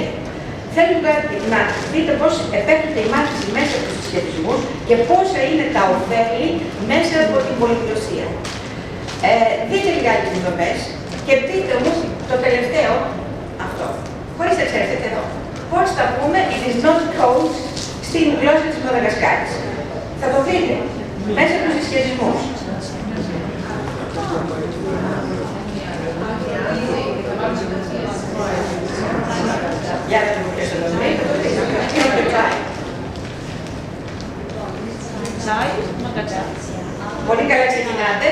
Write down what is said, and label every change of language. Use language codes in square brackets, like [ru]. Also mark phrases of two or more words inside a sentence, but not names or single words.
[el] Θέλω να δείτε πώς επέκτηται η μάθηση μέσα από τους συσχετισμούς και πόσα είναι τα ωφέλη μέσα από την πολυγλωσσία. Δείτε λιγάκι τις δομές και πείτε μου το τελευταίο αυτό. Χωρίς να ξέρετε εδώ. Πώς θα πούμε [en] it is not code [el] στην γλώσσα της Μαδαγασκάρης. Θα το δείτε μέσα από τους συσχετισμούς. Για να το πω ποιος θα το δει. Τσάι, πολύ καλά ξεκινάτε.